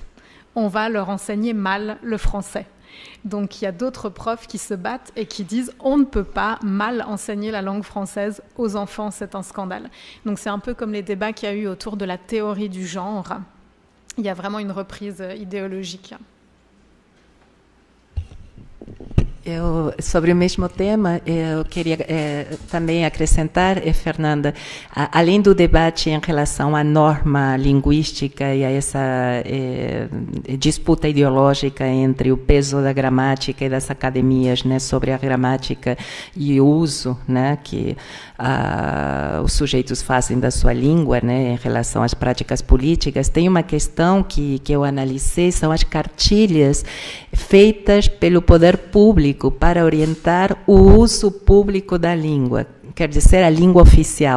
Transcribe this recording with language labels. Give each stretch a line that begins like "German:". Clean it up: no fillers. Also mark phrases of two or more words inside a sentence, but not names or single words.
French: On va leur enseigner mal le français. Donc il y a d'autres profs qui se battent et qui disent on ne peut pas mal enseigner la langue française aux enfants, c'est un scandale. Donc c'est un peu comme les débats qu'il y a eu autour de la théorie du genre. Il y a vraiment une reprise idéologique.
Portuguese: Sobre o mesmo tema, eu queria também acrescentar, Fernanda, além do debate em relação à norma linguística e a essa disputa ideológica entre o peso da gramática e das academias, né, sobre a gramática e o uso, né, que os sujeitos fazem da sua língua, né, em relação às práticas políticas, tem uma questão que eu analisei, são as cartilhas feitas pelo poder público para orientar o uso público da língua, quer dizer, a língua oficial.